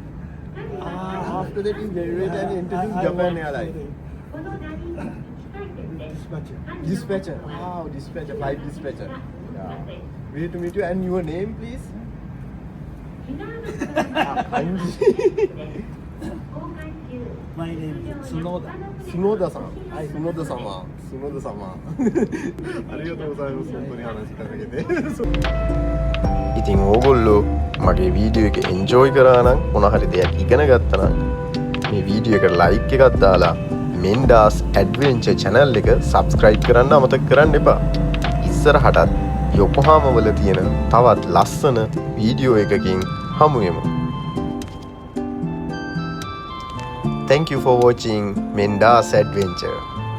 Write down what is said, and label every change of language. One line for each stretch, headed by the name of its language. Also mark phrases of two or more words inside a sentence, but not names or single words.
English: After that, you graduated and entered Japan Airlines. Dispatcher. Dispatcher. Wow, dispatcher, flight dispatcher. Yeah. Great to meet you. And your name, please? Kanji. My name is Tsunoda.
Japanese: 角田さん。はい、角田様。角田様。ありがとうございます。本当に話しかけて。
Sinhala: ඉතින් ඕගොල්ලෝ මගේ වීඩියෝ එක එන්ජෝයි කරා නම් මොන හරි දෙයක් ඉගෙන ගත්තා නම් මේ වීඩියෝ එකට ලයික් එකක් දාලා මෙන්ඩාස් ඇඩ්වෙන්චර් channel එක subscribe කරන්න අමතක කරන්න එපා. ඉස්සරහටත් යොකෝහාමා වල තියෙන තවත් ලස්සන වීඩියෝ එකකින් හමු වෙමු.
English: Thank you for watching Mendas Adventure.